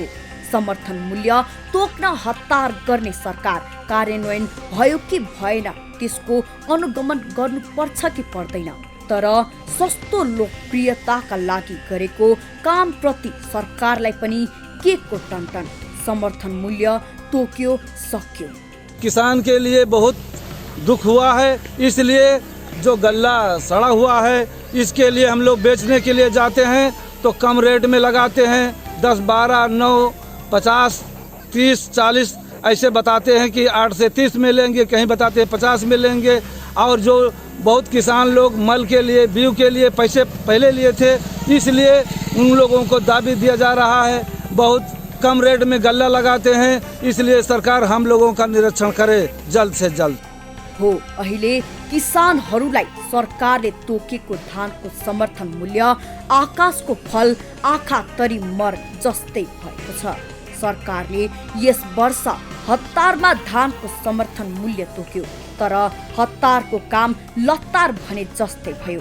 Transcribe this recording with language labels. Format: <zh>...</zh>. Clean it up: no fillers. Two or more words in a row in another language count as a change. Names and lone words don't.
<ne>समर्थन मूल्य तोक्न हतार गर्ने सरकार कार्यान्वयन भयो कि भएन त्यसको अनुगमन गर्नुपर्छ कि पर्दैन। तर सस्तो लोकप्रियताका लागि गरेको कामप्रति सरकारलाई पनि के को टनटन। समर्थन मूल्य तोक्यो सक्यो।</ne> <hi>किसान के लिए बहुत दुख हुआ है, इसलिए जो गल्ला सड़ा हुआ है इसके लिए हम लोग बेचने के लिए जाते हैं तो कम रेट में लगाते हैं। 10, 12, 9, 50, 30, 40 ऐसे बताते हैं कि 8 से 30 में लेंगे, कहीं बताते हैं 50 में लेंगे। और जो बहुत किसान लोग मल के लिए, बीज के लिए पैसे पहले लिए थे, इसलिए उन लोगों को दाबी दिया जा रहा है। बहुत कम रेट में गल्ला लगाते हैं, इसलिए सरकार हम लोगों का निरीक्षण करे जल्द से जल्द।</hi> <ne>हो अहिले किसानहरूलाई सरकारले तोकेको धानको समर्थन मूल्य आकाशको फल आँखा तरी मर जस्तै भएको छ। सरकारले यस वर्ष हतारमा धानको समर्थन मूल्य तोक्यो, तर हतारको काम लतार भने जस्तै भयो।</ne>